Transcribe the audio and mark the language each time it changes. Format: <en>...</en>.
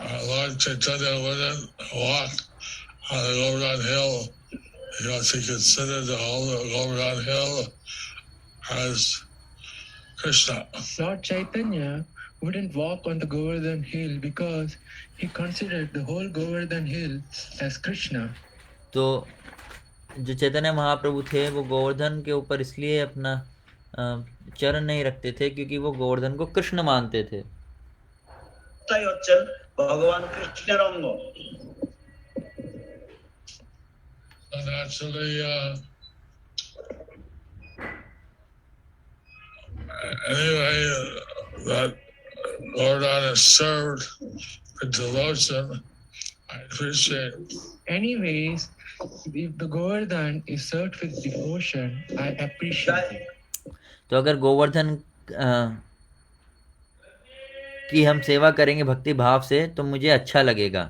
<en>Lord Chaitanya wouldn't walk on the Govardhan Hill because he considered the whole Govardhan Hill as Krishna. Lord Chaitanya wouldn't walk on the Govardhan hill because he considered the whole Govardhan hill as Krishna.</en> <hi>तो जो चैतन्य महाप्रभु थे वो गोवर्धन के ऊपर इसलिए अपना चरण नहीं रखते थे क्योंकि वो गोवर्धन को कृष्ण मानते थे।</hi> <bn>তাই হচ্ছেন ভগবান কৃষ্ণের অঙ্গ।</bn> <en>And actually, anyway, that Govardhan is served with devotion. I appreciate. Anyways, if the Govardhan is served with devotion, I appreciate it.</en> <hi>तो अगर गोवर्धन की हम सेवा करेंगे भक्ति भाव से तो मुझे अच्छा लगेगा।</hi>